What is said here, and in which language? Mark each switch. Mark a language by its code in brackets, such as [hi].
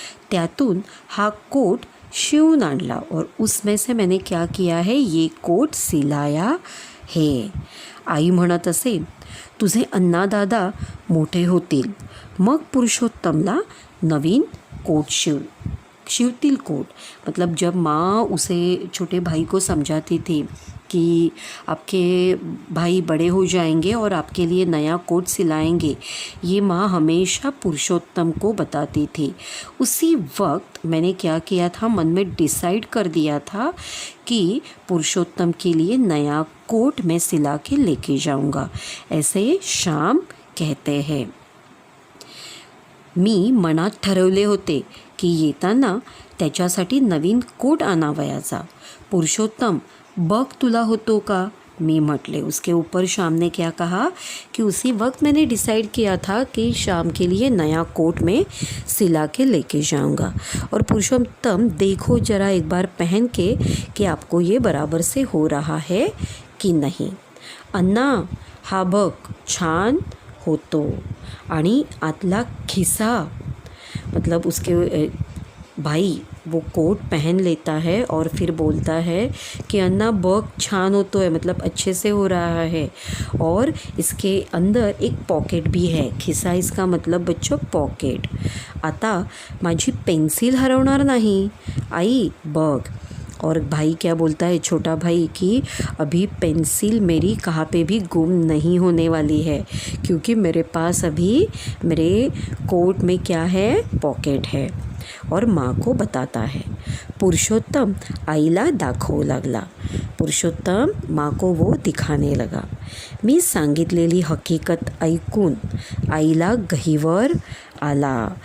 [mr] त्यातून हा कोट शिवून आणला [hi] और उसमें से मैंने क्या किया है? ये कोट सिलाया है। [mr] आई म्हणत असे, तुझे अण्णा दादा मोठे होतील मग पुरुषोत्तमला नवीन कोट शिवतील कोट। [hi] मतलब जब माँ उसे छोटे भाई को समझाती थी कि आपके भाई बड़े हो जाएंगे और आपके लिए नया कोट सिलाएंगे, ये माँ हमेशा पुरुषोत्तम को बताती थी। उसी वक्त मैंने क्या किया था, मन में डिसाइड कर दिया था कि पुरुषोत्तम के लिए नया कोट मैं सिला के लेके जाऊंगा। ऐसे श्याम कहते हैं। [mr] मी मनात ठरवले होते की येताना त्याच्यासाठी नवीन कोट आणावयाचा। पुरुषोत्तम बघ तुला होतो का, मी म्हटले। [hi] उसके ऊपर शाम ने क्या कहा कि उसी वक्त मैंने डिसाइड किया था कि शाम के लिए नया कोट में सिला के लेके जाऊंगा। और पुरुषोत्तम देखो जरा एक बार पहन के कि आपको ये बराबर से हो रहा है की नाही। [mr] अण्णा हा बघ छान होतो आणि आतला खिसा, [hi] मतलब उसके भाई वो कोट पहन लेता है और फिर बोलता है कि अन्ना [mr] बघ छान होतो [hi] है, मतलब अच्छे से हो रहा है। और इसके अंदर एक पॉकेट भी है। खिसा इसका मतलब बच्चों पॉकेट। [mr] आता माझी पेन्सिल हरवणार नाही आई बघ। [hi] और भाई क्या बोलता है, छोटा भाई, कि अभी पेंसिल मेरी कहाँ पे भी गुम नहीं होने वाली है, क्योंकि मेरे पास अभी मेरे कोट में क्या है, पॉकेट है। और माँ को बताता है। पुरुषोत्तम [mr] आईला दाखवू लागला। [hi] पुरुषोत्तम माँ को वो दिखाने लगा। [mr] मी सांगितलेली हकीकत ऐकून आईला गहिवर आला।